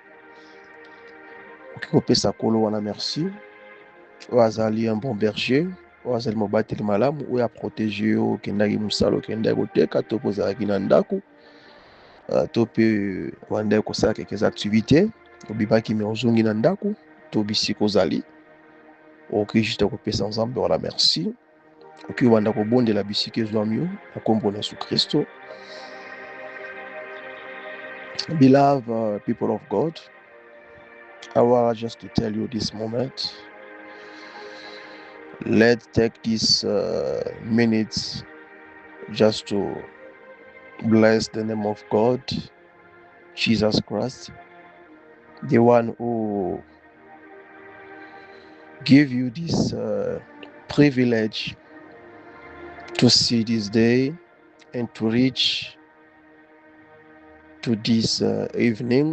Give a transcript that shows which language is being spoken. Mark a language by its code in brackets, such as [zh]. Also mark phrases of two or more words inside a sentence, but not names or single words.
[ln] Okoki kopesa kolo wana merci oyo azali [fr] un bon berger, [ln] oyo azali mobateli malamu, oyo aprotege yo okendaki mosala, okendaki koteka to mpe ozalaki na ndako, to mpe wandaki kosala [fr] quelques activités, [ln] obimaki me ozongi na ndako to bisika ozali. Okoki juste kopesa nzambe wana merci. Okoki wanda kobondela bisika ezwami yo na kombo na Yesu Kristo. [en] Beloved people of God, I want just to tell you this moment. Let's take this minutes just to bless the name of God, Jesus Christ, the one who gave you this privilege to see this day and to reach to this evening.